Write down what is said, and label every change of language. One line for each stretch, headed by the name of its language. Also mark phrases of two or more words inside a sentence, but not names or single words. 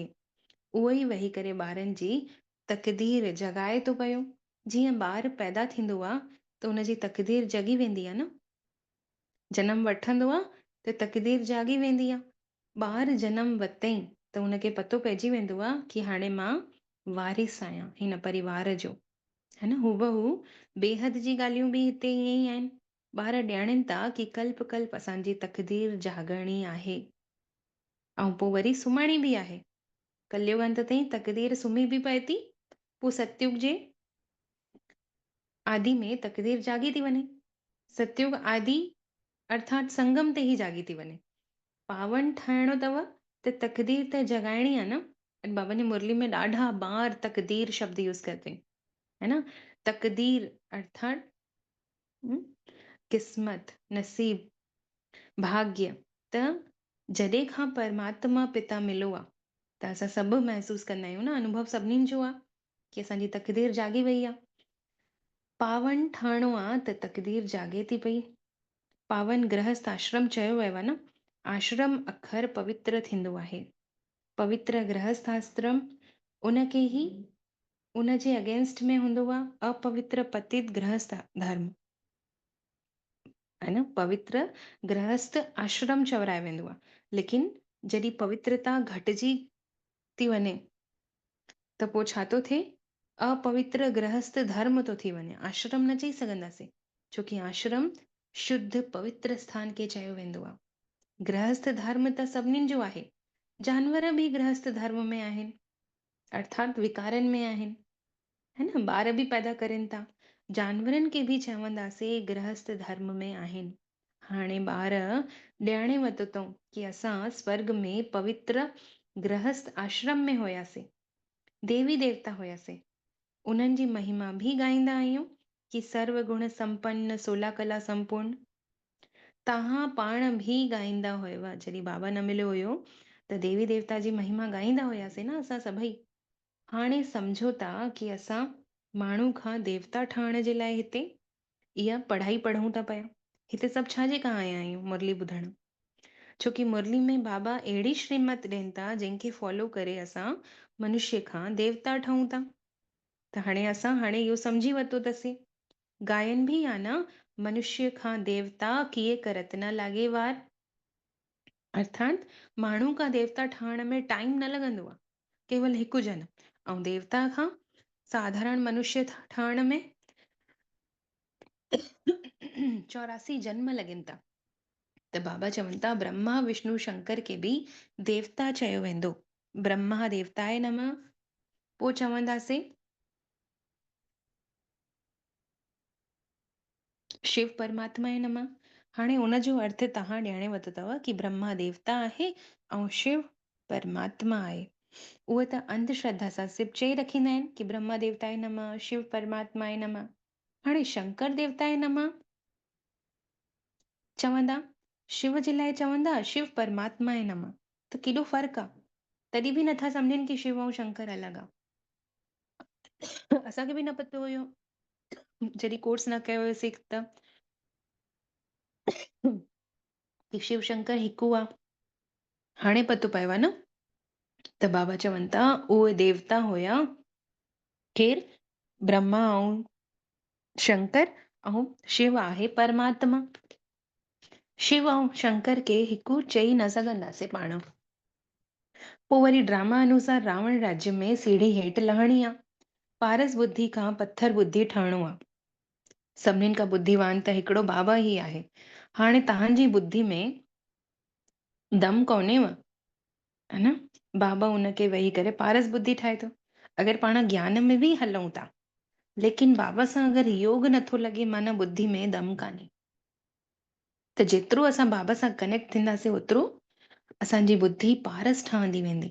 Sindhi: उहो ई वेही करे ॿारनि जी तकदीर जगाए थो पियो। जीअं ॿार पैदा थींदो आहे त उनजी तकदीर जगी वेंदी आहे न, जनम वठंदो आहे त तकदीर जागी वेंदी आहे। ॿार जनम वरितई त उनखे पतो पइजी वेंदो आहे कि हाणे मां वारिस आहियां हिन परिवार जो, है न। हूबहू बेहद जी ॻाल्हियूं बि हिते ईअं ई आहिनि। ॿार ॼाणनि था कि कल्प कल्प असांजी तकदीर जागणी आहे ऐं पोइ वरी सुम्हणी बि आहे। कलयुग अंत ताईं तकदीर सुम्ही बि पए थी, पोइ सतयुग जे आदि में तकदीर जागी थी वञे। सतयुग आदि अर्थात संगम ते ई जागी थी वञे। पावन ठाहिणो अथव त तकदीर त जगाइणी आहे न। अॼु बाबा ने मुरली में ॾाढा बार तकदीर शब्द यूज़ करते, है न। तकदीर अर्थात किस्मत, नसीब, भाग्य। त जॾहिं खां परमात्मा पिता मिलो आहे त असां सभु महसूस कंदा आहियूं न, अनुभव सभिनीनि जो आहे कि असांजी तकदीर जागी वई आहे। पावन ठहिणो आहे त तकदीर जागे थी पई। पावन गृहस्थ आश्रम चयो वियो आहे न, आश्रम अखर पवित्र थींदो आहे। पवित्र गृहस्थ आश्रम उनखे ई उनजे अगेंस्ट में हूंदो आहे अपवित्र पतित गृहस्थ धर्म, है न। पवित्र गृहस्थ आश्रम चवराए वेंदो आहे, लेकिन जॾहिं पवित्रता घटिजी थी वञे त पोइ छा थो थिए, अपवित्र गृहस्थ धर्म थो थी वञे। आश्रम न चई सघंदासीं, छोकी आश्रम शुद्ध पवित्र स्थान खे चयो वेंदो आहे। गृहस्थ धर्म त सभिनीनि जो आहे, जानवर बि गृहस्थ धर्म में आहिनि, अर्थात विकारनि में आहिनि, है न। ॿार बि पैदा करनि था, जानवरनि खे बि चवंदासीं गृहस्थ धर्म में आहिनि। हाणे ॿार ॼाणे वरितो अथऊं कि असां स्वर्ग में पवित्र गृहस्थ आश्रम में हुयासीं, देवी देवता हुयासीं। उन्हनि जी महिमा बि ॻाईंदा आहियूं कि
Hindi: सर्व गुण संपन्न 16 कला संपूर्ण।
Sindhi: तव्हां पाण बि ॻाईंदा हुयव, जॾहिं बाबा न मिलियो हुयो त देवी देवता जी महिमा ॻाईंदा हुयासीं न असां सभई। हाणे सम्झो था कि असां माण्हू खां देवता ठहण जे लाइ हिते इहा पढ़ाई पढ़ूं था पिया। हिते सभु छाजे खां आया आहियूं मुरली ॿुधण, छोकी मुरली में बाबा अहिड़ी श्रीमत ॾियनि था जंहिंखे फॉलो करे असां मनुष्य खां देवता ठहूं था। त हाणे इहो सम्झी वरितो अथसीं। गायन बि आहे न, मनुष्य खां देवता
Hindi: किए करत न लागे वार।
Sindhi: अर्थात माण्हू खां देवता ठहण में टाइम न लॻंदो आहे, केवल हिकु जनम। ऐं देवता खां साधारण मनुष्य ठहण में 84 जन्म लॻनि था। त बाबा चवनि था ब्रह्मा विष्णु शंकर खे बि देवता चयो वेंदो।
Sanskrit: ब्रह्मा देवताए नमः,
Sindhi: पोइ चवंदासीं
Sanskrit: शिव परमात्मा ए नमः।
Sindhi: हाणे उनजो अर्थ तव्हां ॼाणे वरितो अथव कि ब्रह्मा देवता आहे ऐं शिव परमात्मा आहे। उहे त अंधश्रद्धा सां सिर्फ़ु चई रखींदा आहिनि कि
Sanskrit: ब्रह्मा देवताए नमः, शिव परमात्मा ए नमः।
Sindhi: हाणे
Sanskrit: शंकर देवताए नमः
Sindhi: चवंदा, शिव जे लाइ चवंदा
Sanskrit: शिव परमात्मा ए नमः।
Sindhi: त केॾो फ़र्क़ु आहे। तॾहिं बि नथा सम्झनि कि शिव ऐं शंकर अलॻि आहे। असांखे बि न पतो हुयो जॾहिं कोर्स न कयो हुयोसीं त कि शिव शंकर हिकु आहे। हाणे पतो पियो आहे न। त बाबा चवनि था उहे देवता हुया केरु, ब्रह्मा ऐं शंकर, ऐं शिव आहे परमात्मा। शिव ऐं शंकर खे हिकु चई न सघंदासीं पाण। पोइ वरी ड्रामा अनुसार रावण राज्य में सीढ़ी हेठि लहणी आहे, पारस बुद्धि खां पत्थर बुद्धि ठहणो आहे। सभिनीनि खां बुद्धिवान त हिकिड़ो बाबा ई आहे। हाणे तव्हांजी बुद्धि में दम कोन्हेव, है न। बाबा उनखे वेही करे पारस बुद्धि ठाहे थो। अगरि पाण ज्ञान में बि हलूं था, लेकिन बाबा सां अगरि योग नथो लॻे, माना बुद्धि में दम कान्हे। त जेतिरो असां बाबा सां कनेक्ट थींदासीं ओतिरो असांजी बुद्धि पारस ठहंदी वेंदी।